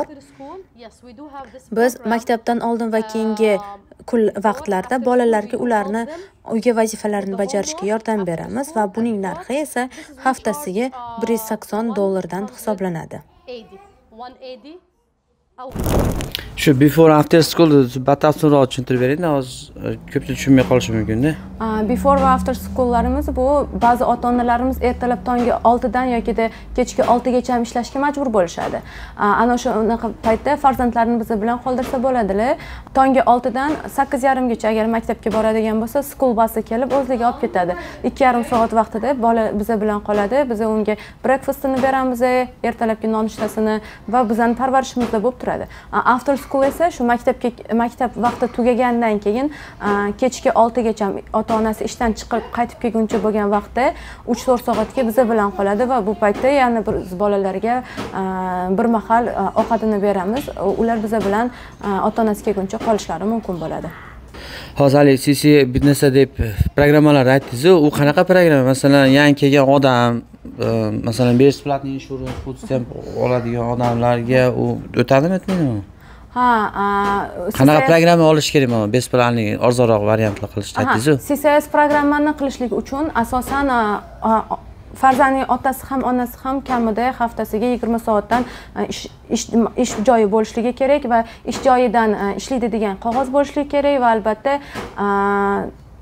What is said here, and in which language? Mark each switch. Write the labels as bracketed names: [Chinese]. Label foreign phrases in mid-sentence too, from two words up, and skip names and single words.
[Uzbek] Biz maktabdan oldin va keyingi vaqtlarda bolalarga ularni uyga vazifalarini bajarishga yordam beramiz va buning narxi esa haftasiga $180 hisoblanadi. Shu [English] before after school [Uzbek] batafsilroq tushuntirib beringda, hozir ko'pchilik tushunmay qolishi mumkin-da. Before va [English] after schoollarimiz [Uzbek] bu ba'zi ota-onalarimiz ertalab tongi 6 dan yoki kechki 6 gacha ishlashga majbur bo'lishadi. Ana shunaqa paytda farzandlarini biz bilan qoldirsa bo'ladi-la. Tongi 6 dan 8:30 gacha agar maktabga boradigan bo'lsa, [English] school basi [Uzbek] kelib o'zligi olib ketadi. 2,5 soat vaqtida bola biz bilan qoladi. Biz unga breakfastini beramiz, ertalabki nonushtasini va bizning parvarishimizda bo'lib turadi. [English] After school [Uzbek] esa shu maktab vaqti tugagandan keyin kechki 6 gacha ota-onasi ishdan chiqib qaytib kelguncha bo'lgan vaqtda 3-4 soatga biz bilan qoladi va bu paytda yana biz bolalarga bir mahal ovqatini beramiz. Ular biz bilan ota-onasi kelguncha qolishlari mumkin bo'ladi. Hozir siz bir narsa deb programmalar aytdingiz, u qanaqa programma? Masalan, yangi kelgan odam, masalan, besplatniy insurance, [English] food stamp [Uzbek] oladigan odamlarga u o'tadimi, aytmaydimi? Ha, qanaqa programma olish kerak mana besplatniy arzonroq variantlar qilishni aytdingiz-ku. CCS programmani qilishlik uchun asosan farzandning otasi ham onasi ham kamida haftasiga 20 soatdan ish joyi bo'lishligi kerak va ish joyidan ishlaydi degan qog'oz bo'lishligi kerak va albatta